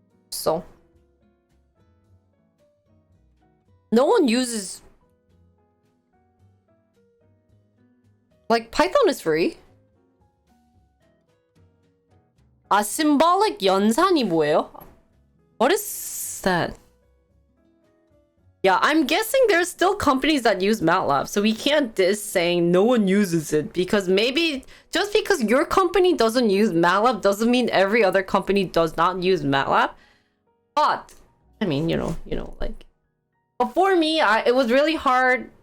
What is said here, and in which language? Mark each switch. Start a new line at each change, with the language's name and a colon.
English: So no one uses, like, Python is free.
Korean: 아, symbolic 연산이 뭐예요?
English: What is that? Yeah, I'm guessing there's still companies that use Matlab, so we can't diss saying no one uses it because maybe just because your company doesn't use Matlab doesn't mean every other company does not use Matlab. But I mean, like, but for me, it was really hard.